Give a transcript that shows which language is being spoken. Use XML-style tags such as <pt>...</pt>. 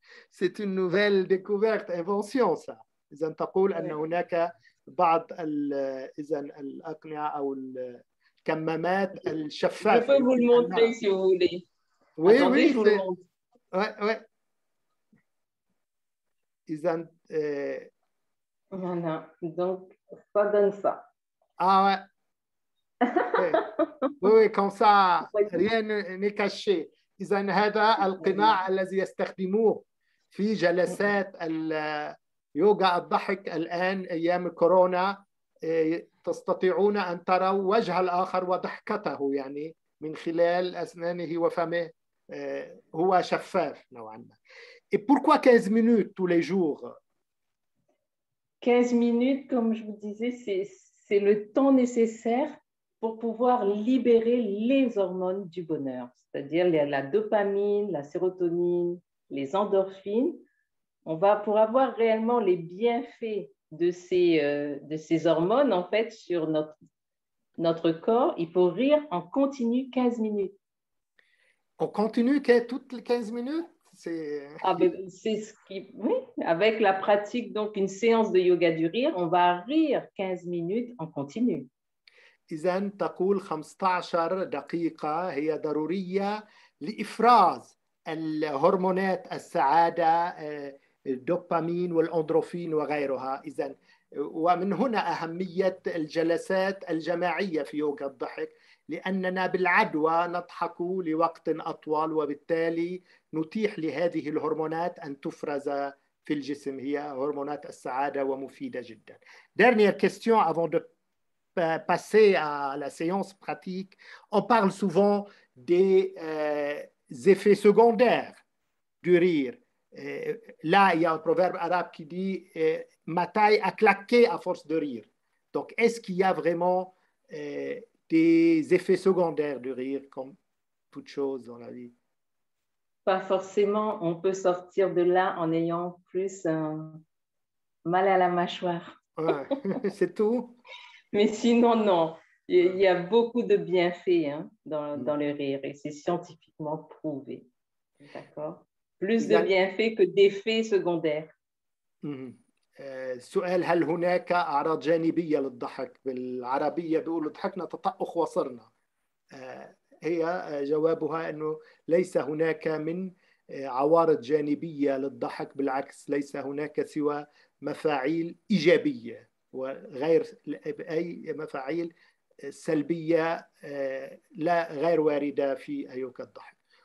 <fr>C'est une nouvelle découverte, invention, ça.</fr> <ar>إذا تقول أن هناك بعض الأقنعة أو الكمامات الشفافة.</ar> <fr>Je peux vous le montrer si vous voulez. Oui, Attendez, oui. je vous le montre. Ouais.</fr> <ar>إذا</ar> <fr>Voilà. Donc, ça donne ça. Ah ouais. Oui, comme ça, rien n'est caché.</fr> <ar>إذا هذا القناع الذي يستخدموه في جلسات اليوغا الضحك الآن أيام الكورونا، تستطيعون أن تروا وجه الآخر وضحكته يعني من خلال أسنانه وفمه، هو شفاف نوعا ما.</ar> <fr>Et pourquoi 15 minutes tous les jours? 15 minutes, comme je vous disais, c'est le temps nécessaire pour pouvoir libérer les hormones du bonheur, c'est-à-dire la dopamine, la sérotonine, les endorphines. Pour avoir réellement les bienfaits de ces hormones, en fait, sur notre corps, il faut rire en continu 15 minutes. On continue toutes les 15 minutes? C'est ce qui, oui, avec la pratique, donc une séance de yoga du rire, on va rire 15 minutes en continu.</fr> <ar>إذن تقول 15 دقيقة هي ضرورية لإفراز الهرمونات السعادة، الدوبامين والأندروفين وغيرها. إذن ومن هنا أهمية الجلسات الجماعية في يوغا الضحك، لأننا بالعدوى نضحك لوقت أطول، وبالتالي نتيح لهذه الهرمونات أن تفرز في الجسم، هي هرمونات السعادة ومفيدة جدا.</ar> <fr>Dernière question avant de passer à la séance pratique. On parle souvent des effets secondaires du rire. Là, il y a un proverbe arabe qui dit ma taille a claqué à force de rire. Donc, est-ce qu'il y a vraiment des effets secondaires du rire, comme toute chose dans la vie? Pas forcément. On peut sortir de là en ayant plus mal à la mâchoire. Ouais, c'est tout. Mais sinon, non. Il y a beaucoup de bienfaits dans le rire et c'est scientifiquement prouvé. D'accord? Plus de bienfaits que d'effets secondaires.</fr> <ar>سؤال: هل هناك أعراض جانبية للضحك؟ بالعربية بيقولوا ضحكنا تطأخ وصرنا. هي جوابها أنه ليس هناك من عوارض جانبية للضحك، بالعكس ليس هناك سوى مفاعيل إيجابية وغير أي مفاعيل سلبية لا غير واردة في يوغا الضحك.</ar>